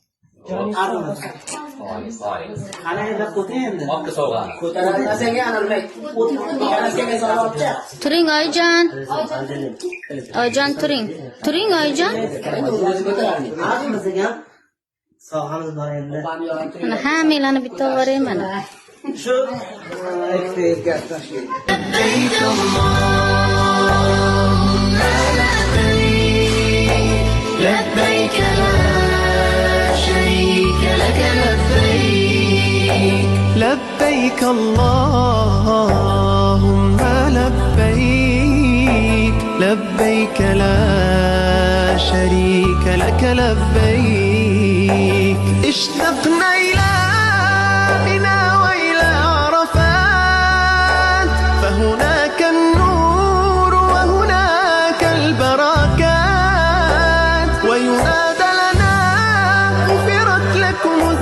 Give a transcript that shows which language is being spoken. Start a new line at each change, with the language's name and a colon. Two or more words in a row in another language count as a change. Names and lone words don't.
Uzbek: Turing Oyjon. Oyjon turing. Turing Oyjon. Sovg'amiz bor endi. Mana hammalarni bitta oborayman mana. Shu ekstrga tashlayman.
Arabic: لبيك لا شريك لك لبيك لبيك اللهم لبيك لبيك لا شريك لك لبيك اشتقنا إلى منى وإلى عرفات فهناك النور وهناك البركات وينادى لنا غفرت لكم